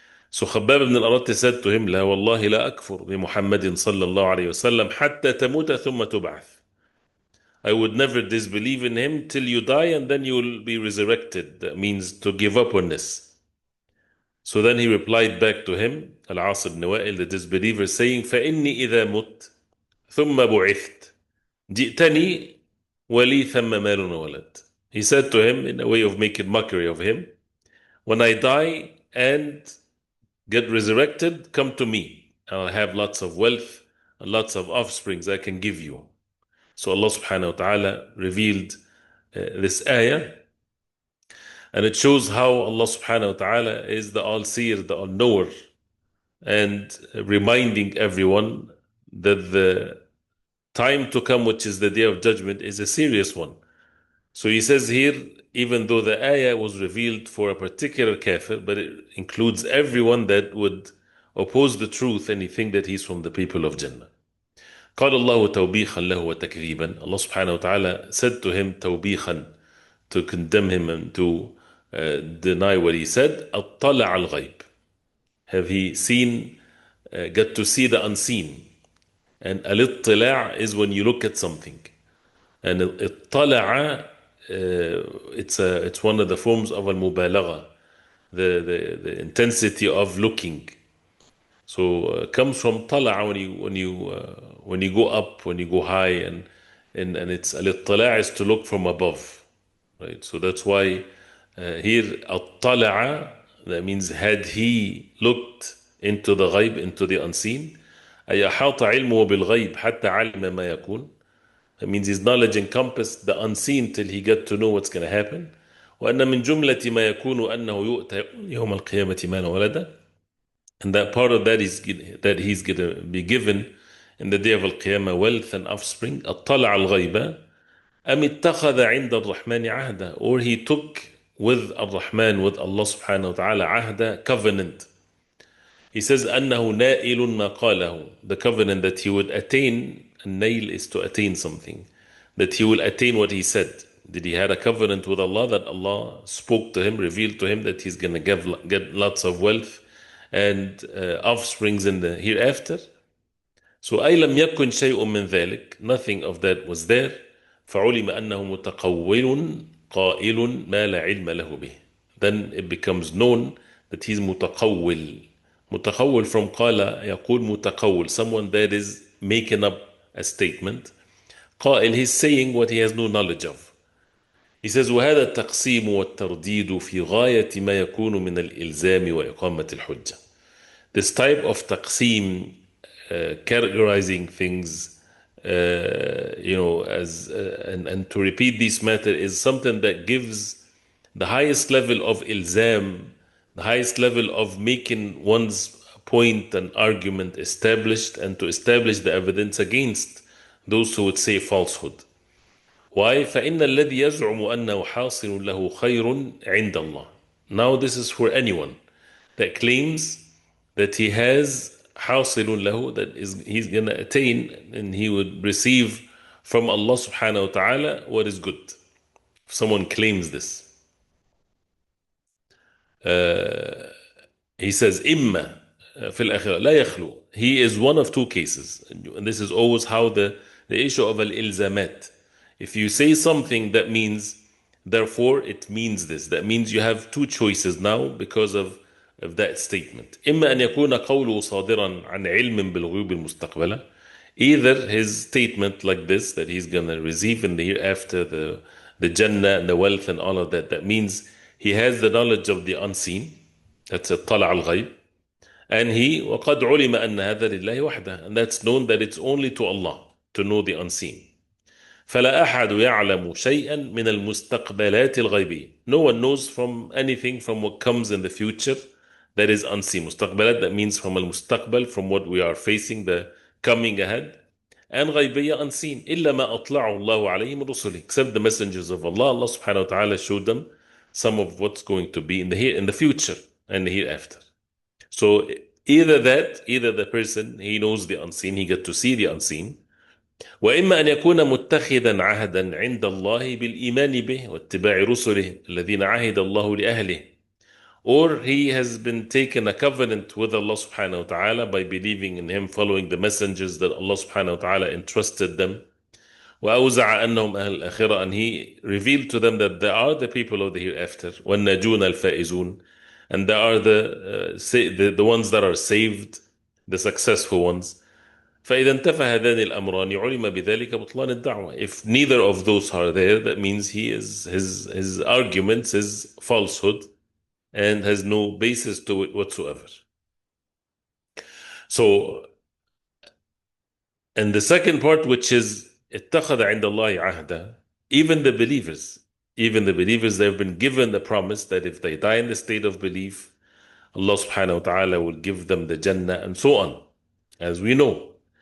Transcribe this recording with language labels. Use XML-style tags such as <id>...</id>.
<en>So Khabbab ibn al-Arat said to him,</en> <ar>لا والله لا أكفر بمحمد صلى الله عليه وسلم حتى تموت ثم تبعث.</ar> <en>I would never disbelieve in him till you die and then you will be resurrected. That means to give up on this. So then he replied back to him, Al-As ibn Wa'il, the disbeliever, saying,</en> <ar>فإني إذا مت ثم بعثت جئتني ولي ثم مال وولد.</ar> <en>He said to him in a way of making mockery of him, when I die and get resurrected, come to me. I'll have lots of wealth and lots of offsprings I can give you. So Allah subhanahu wa ta'ala revealed this ayah, and it shows how Allah subhanahu wa ta'ala is the all-seer, the all-knower, and reminding everyone that the time to come, which is the day of judgment, is a serious one. So he says here, even though the ayah was revealed for a particular kafir, but it includes everyone that would oppose the truth and he think that he's from the people of Jannah.</en> <ar>قال الله توبيخا له وتكذيبا.</ar> <en>Allah subhanahu wa ta'ala said to him توبيخا, to condemn him and to deny what he said.</en> <ar>اطلع الغيب.</ar> <en>Have he seen, got to see the unseen? And al-ittila' is when you look at something. And ittala'a, it's one of the forms of al-mubalagha, the intensity of looking. So comes from tala'a, when you go up, when you go high, and it's al-ittila' is to look from above, right? So that's why here al-tala'a, that means had he looked into the ghaib, into the unseen.</en> <ar>أي أحاط علمه بالغيب حتى علم ما يكون.</ar> <en>That means his knowledge encompassed the unseen till he got to know what's going to happen.</en> <ar>وأن من جملة ما يكون أنه يؤتى يوم القيامة مالا ولدا.</ar> <en>And that part of that is that he's going to be given in the day of Al-Qiyamah wealth and offspring.</en> <ar>اطلع الغيب أم اتخذ عند الرحمن عهدا.</ar> <en>Or he took with Ar-Rahman, with Allah subhanahu wa ta'ala, عهدا, covenant. He says,</en> <ar>أنه نائل ما قاله,</ar> <en>the covenant that he would attain. And nail is to attain something, that he will attain what he said. Did he had a covenant with Allah that Allah spoke to him, revealed to him that he's going to get lots of wealth and offsprings in the hereafter? So</en> <ar>أي لم يكن شيء من ذلك,</ar> <en>nothing of that was there.</en> <ar>فعلم أنه متقول قائل ما لا علم له به.</ar> <en>Then it becomes known that he's متقول. متقول from قال يقول متقول, someone that is making up a statement. قائل, he's saying what he has no knowledge of. He says</en> <ar>وهذا التقسيم والترديد في غاية ما يكون من الإلزام وإقامة الحجة.</ar> <en>This type of taqsim, categorizing things, as and to repeat this matter, is something that gives the highest level of ilzam, the highest level of making one's point and argument established, and to establish the evidence against those who would say falsehood. Why? فإن الذي يزعم أنه حاصل له خير عند الله. Now this is for anyone that claims that he has حاصل له, that is he's going to attain and he would receive from Allah subhanahu wa ta'ala what is good. If someone claims this, he says</en> <ar>إما في الآخرة لا يخلو.</ar> <en>He is one of two cases, and this is always how the issue of al-ilzamat. If you say something that means therefore it means this, that means you have two choices now because of that statement.</en> <ar>إما أن يكون قوله صادرا عن علم بالغيوب المستقبلة.</ar> <en>Either his statement like this, that he's going to receive in the hereafter the Jannah and the wealth and all of that, that means he has the knowledge of the unseen. That's a</en> <ar>طلع الغيب.</ar> <en>And he</en> <ar>وقد علم أن هذا لله وحده,</ar> <en>and that's known that it's only to Allah to know the unseen.</en> <ar>فلا أحد يعلم شيئا من المستقبلات الغيبية.</ar> <en>No one knows from anything from what comes in the future that is unseen. مستقبلات, that means from المستقبل, from what we are facing, the coming ahead. And غيبية, unseen.</en> <ar>إلا ما أطلعه الله عليه من رسله.</ar> <en>Except the messengers of Allah. Allah subhanahu wa ta'ala showed them some of what's going to be in the future and the hereafter. So either that, either the person, he knows the unseen, he get to see the unseen.</en> <ar>وإما أن يكون متخذا عهدا عند الله بالإيمان به واتباع رسله الذين عهد الله لأهله.</ar> <en>Or he has been taken a covenant with Allah subhanahu wa ta'ala by believing in him, following the messengers that Allah subhanahu wa ta'ala entrusted them.</en> <ar>وأوزع أنهم أهل الآخرة,</ar> <en>and he revealed to them that they are the people of the hereafter.</en> <ar>والناجون الفائزون,</ar> <en>and they are the ones that are saved, the successful ones.</en> <ar>فإذا انتفى هذان الأمران علم بذلك بطلان الدعوة.</ar> <en>If neither of those are there, that means his arguments is falsehood and has no basis to it whatsoever. So, and the second part, which is</en> <ar>اتخذ عند الله عهدا,</ar> <en>even the believers, they have been given the promise that if they die in the state of belief, Allah subhanahu wa ta'ala will give them the Jannah and so on, as we know.</en>